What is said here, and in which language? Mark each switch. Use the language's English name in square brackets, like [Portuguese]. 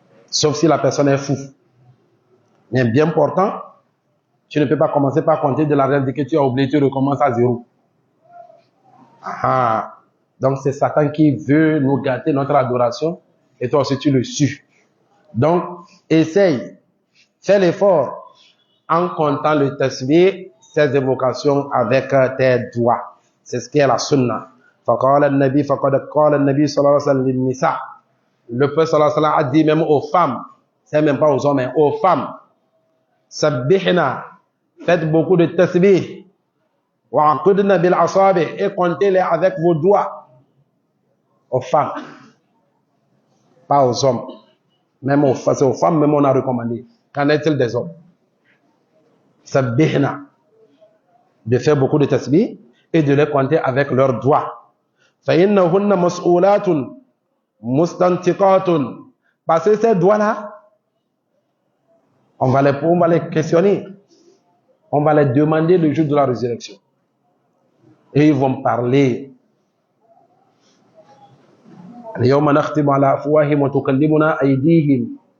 [French] Sauf si la personne est fou. Mais bien important, tu ne peux pas commencer par compter de l'argent, dire que tu as oublié, tu recommences à 0. Ah. Donc c'est Satan qui veut nous gâter notre adoration, et toi aussi tu le suis. Donc, essaye, fais l'effort en comptant le tasbih, ces évocations avec tes doigts. C'est ce qui est la sunna. [Arabic] فقال النبي فقد قال النبي صلى الله عليه وسلم للنساء. [French] Le prophète صلى الله عليه وسلم a dit même aux femmes, c'est même pas aux hommes, mais aux femmes, sabbihna, faites beaucoup de tasbih, [Arabic] wa'aqudna bil asabi, [French] et comptez-les avec vos doigts. Aux femmes, pas aux hommes. Même aux femmes, même on a recommandé. Qu'en est-il des hommes? Sabbihna, de faire beaucoup de tasbih et de les compter avec leurs doigts. [Arabic] فَإِنَّهُنَّ مَسْئُولَاتٌ مُسْتَنْتِقَاتٌ. [French] Parce que ces doigts-là, on va les questionner. On va les demander le jour de la résurrection. Et ils vont parler. [Arabic] اليوم نختم على أفواههم وتكلمنا أيديهم